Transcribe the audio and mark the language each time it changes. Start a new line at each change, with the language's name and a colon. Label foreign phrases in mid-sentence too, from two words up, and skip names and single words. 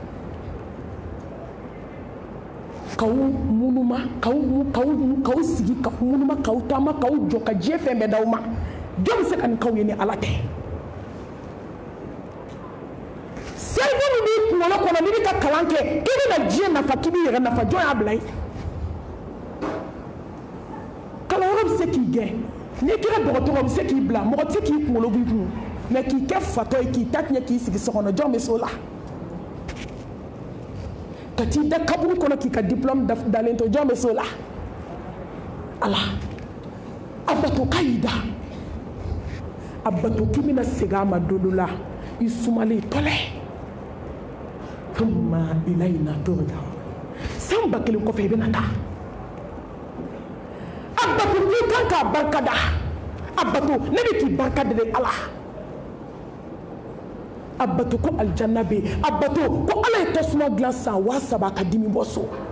Bambara: k'aw munuma k'aw sigi k'aw munuma k'aw taama k'aw jɔ ka diɲɛ fɛn bɛɛ d'aw ma jɔn bɛ se ka nin k'aw ye ni Ala tɛ cerveau min b'i kunkolo kɔnɔ n'i bɛ ka kalan kɛ k'i bɛna diɲɛ nafa k'i b'i yɛrɛ nafa jɔn y'a bila ye kalanyɔrɔ bɛ se k'i gɛn n'i kɛra dɔgɔtɔrɔ bɛ se k'i bila mɔgɔ tɛ se k'i kunkolo b'i kun mais k'i kɛ fatɔ ye k'i ta tiɲɛ k'i sigi so kɔnɔ jɔn bɛ s'o la ka t'i da kaburu kɔnɔ k'i ka diplôme dalen to jɔn bɛ s'o la Ala a bato k'a y'i da a bato k'i bɛna segin a ma don dɔ la i sumalen tɔlɛ
Arabic: ثم إلينا ترجعون
Bambara: san 1000 kɔfɛ i bɛna taa a bato k'i kan k'a barikada a bato ne bɛ k'i barikada de Ala a bato ko aljanna bɛ yen a bato ko Ala ye tasuma dilan san 3000 ka dimi bɔ so